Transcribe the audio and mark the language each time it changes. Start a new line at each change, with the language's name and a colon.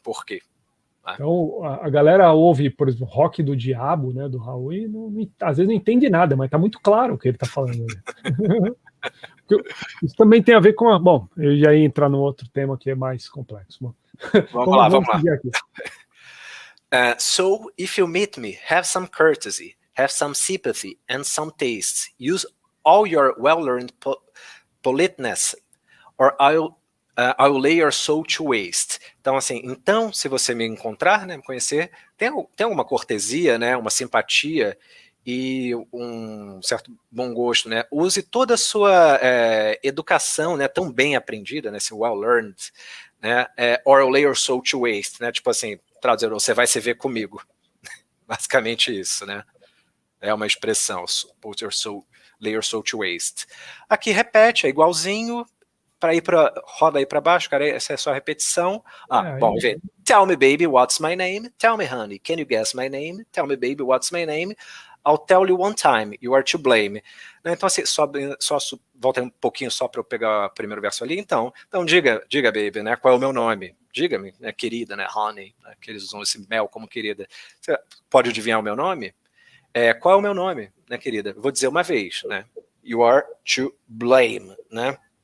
Portuguese: Por quê? Então, a galera ouve, por exemplo, Rock do Diabo, né, do Raul, e às vezes não entende nada, mas tá muito claro o que ele tá falando. Isso também tem a ver com Bom, eu já ia entrar no outro tema que é mais complexo. Vamos lá. Aqui.
English: So, if you meet me, have some courtesy, have some sympathy and some taste. Use all your well-learned politeness, or I will lay your soul to waste.
Portuguese: Então, assim, se você me encontrar, né, me conhecer, tem alguma cortesia, né, uma simpatia e um certo bom gosto, né? Use toda a sua educação, né, tão bem aprendida, né, esse
English: well-learned,
Portuguese: né,
English: or I'll lay your soul to waste,
Portuguese: né? Tipo assim, traduzir, você vai se ver comigo. Basicamente isso, né? É uma expressão,
English: put your soul, lay your soul to waste.
Portuguese: Aqui repete, é igualzinho, roda aí para baixo, cara, essa é só a repetição. Bom, vem.
English: Tell me, baby, what's my name? Tell me, honey, can you guess my name? Tell me, baby, what's my name? I'll tell you one time, you are to blame.
Portuguese: Então, assim, volta um pouquinho só para eu pegar o primeiro verso ali. Então diga,
English: baby,
Portuguese: né? Qual é o meu nome? Diga-me, né, querida, né?
English: Honey,
Portuguese: né, que eles usam esse mel como querida. Você pode adivinhar o meu nome? Qual é o meu nome, né, querida? Vou dizer uma vez, né?
English: You are to blame,
Portuguese: né?